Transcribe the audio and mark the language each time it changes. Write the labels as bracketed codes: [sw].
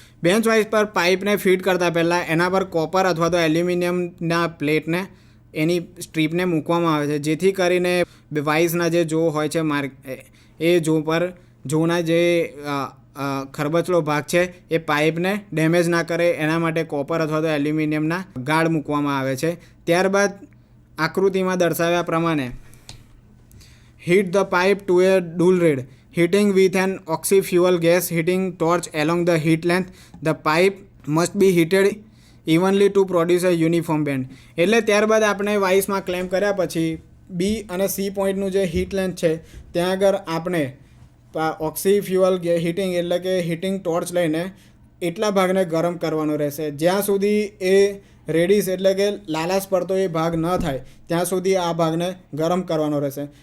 [gu] Bench vice પર પાઇપને fit કરતાં પહેલાં એના પર કોપર અથવા તો એલ્યુમિનિયમના પ્લેટને એની સ્ટ્રીપને મૂકવામાં આવે છે, જેથી કરીને વાઇસના જે જો હોય છે એ જોના જે ખરબચલો ભાગ છે એ પાઇપને ડેમેજ ના કરે એના માટે કોપર અથવા તો એલ્યુમિનિયમના ગાર્ડ મૂકવામાં આવે છે. ત્યારબાદ આકૃતિમાં દર્શાવ્યા પ્રમાણે [en] Heat the pipe to a dull red. heating with an oxy fuel gas heating torch along the heat length. The pipe must be heated evenly to produce a uniform bend. [gu] એટલે ત્યારબાદ આપણે વાઇસમાં ક્લેમ્પ કર્યા પછી બી અને સી પોઈન્ટનું જે heat length છે ત્યાં આગળ આપણે ઓક્સી ફ્યુઅલ હીટિંગ એટલે કે હીટિંગ ટોર્ચ લઈને એટલા ભાગને ગરમ કરવાનો રહેશે. જ્યાં સુધી એ રેડિશ એટલે કે લાલાશ પડતો એ ભાગ ન થાય ત્યાં સુધી આ ભાગને ગરમ કરવાનો રહેશે.